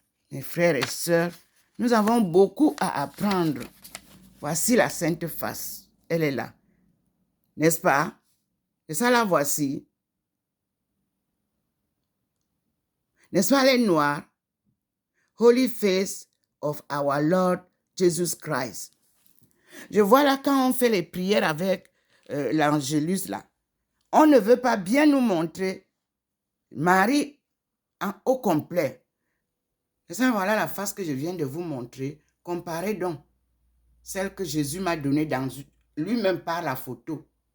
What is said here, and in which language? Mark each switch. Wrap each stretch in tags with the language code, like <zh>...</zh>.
<fr>Mes frères et sœurs, nous avons beaucoup à apprendre. Voici la Sainte Face. Elle est là. N'est-ce pas? Et ça, la voici. N'est-ce pas, elle est noire?</fr> <en>Holy Face of our Lord Jesus Christ.</en> <fr>Je vois là quand on fait les prières avec l'Angélus là. On ne veut pas bien nous montrer Marie au complet. Et ça, voilà la face que je viens de vous montrer. Comparez donc celle que Jésus m'a donnée dans lui-même par la photo.</fr>